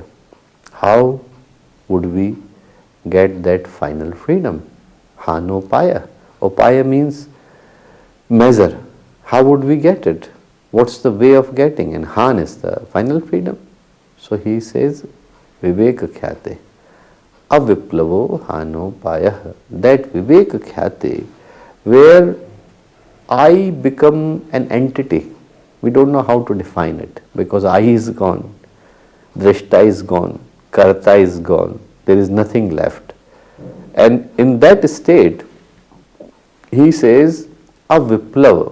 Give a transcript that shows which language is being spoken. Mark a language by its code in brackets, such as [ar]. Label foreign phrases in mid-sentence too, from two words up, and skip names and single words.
[en] How would we get that final freedom? Hanopaya. Upaya means measure. How would we get it? What's the way of getting? And Han is the final freedom. So he says, [sa] Viveka khyate. Aviplavo hanopaya. [en] That [sa] Viveka khyate, [en] where I become an entity We don't know how to define it because I is gone, drishta is gone, karta is gone, there is nothing left. And in that state, he says, [sa] a viplava.